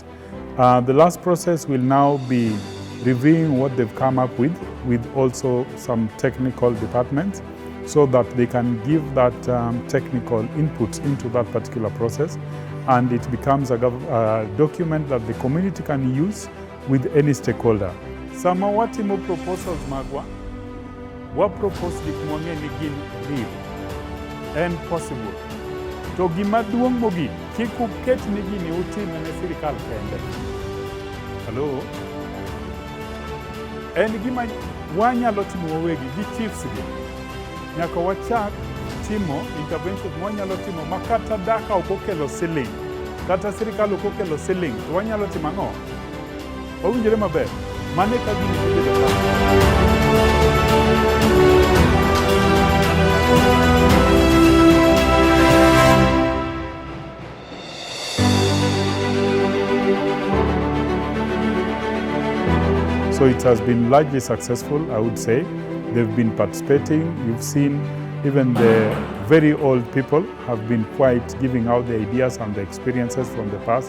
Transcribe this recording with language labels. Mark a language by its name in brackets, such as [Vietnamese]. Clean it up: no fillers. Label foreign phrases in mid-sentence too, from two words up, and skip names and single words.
[English] The last process will now be reviewing what they've come up with also some technical departments, so that they can give that technical input into that particular process, and it becomes a document that the community can use with any stakeholder. [Luo (Kenya and Tanzania)] Sama watimo proposals magwa, wa propose gik mang'eny ni gin [English] real and possible. [Luo (Kenya and Tanzania)] To gima duong' mogik, kik uket ni gini utim ne sirikal kende. Hello? En gima wanyalo timo wawegi gi chiefs gi. Nyaka wachak timo intervention mwanyalo timo makata daka okokelo siling, kata sirikal okokelo siling, to wanyalo timo ang'o? Owinjore maber, mane ka gini bedo ka. [English] So it has been largely successful, I would say. They've been participating. You've seen even the very old people have been quite giving out the ideas and the experiences from the past.